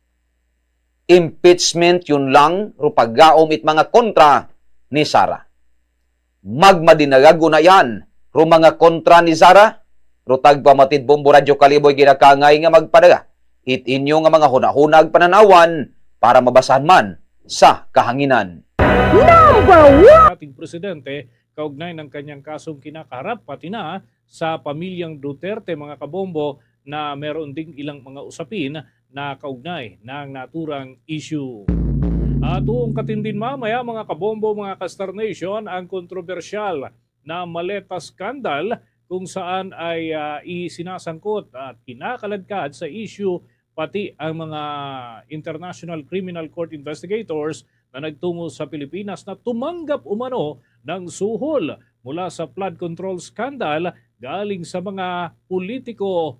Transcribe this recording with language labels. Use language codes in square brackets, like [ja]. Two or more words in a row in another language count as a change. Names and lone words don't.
[akl] Impeachment yun lang ro paggaom it mga kontra ni Sara. Magmadinagago na yan ro mga kontra ni Sara ro tagpamatid Bombo Radyo Kaliboy ginakangay nga magpadaga it inyo nga mga hunahunag pananawan para mabasahan man sa kahanginan. [tl] Ating presidente kaugnay ng kanyang kasong kinakaharap pati na sa pamilyang Duterte mga kabombo na meron ding ilang mga usapin na kaugnay ng naturang issue. At tuong katindin mamaya mga kabombo, mga Kastar Nation, ang kontrobersyal na maleta skandal kung saan ay isinasangkot at kinakaladkad sa issue pati ang mga International Criminal Court investigators na nagtungo sa Pilipinas na tumanggap umano ng suhol mula sa [en] flood control scandal [tl] galing sa mga politiko.